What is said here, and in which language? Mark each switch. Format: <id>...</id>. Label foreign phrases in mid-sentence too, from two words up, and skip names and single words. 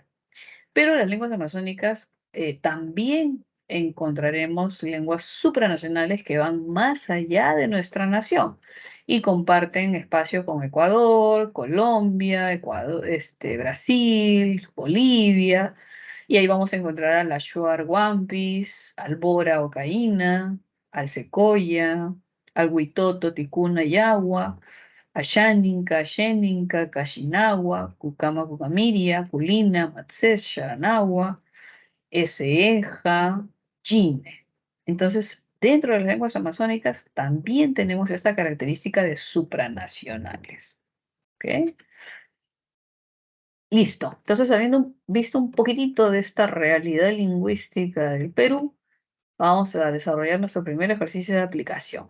<es>Pero las lenguas amazónicas también encontraremos lenguas supranacionales que van más allá de nuestra nación y comparten espacio con Ecuador, Colombia, Brasil, Bolivia. Y ahí vamos a encontrar al Achuar Guampis, al Bora Ocaína, al Secoya, al Huitoto, Ticuna y Agua, Ayaninka, Xeninka, Cachinawa, Cucama, Cucamiria, Culina, Matses, Xaranagua, Eseja, Gine. Entonces, dentro de las lenguas amazónicas también tenemos esta característica de supranacionales. ¿Ok? Listo. Entonces, habiendo visto un poquitito de esta realidad lingüística del Perú, vamos a desarrollar nuestro primer ejercicio de aplicación.</es>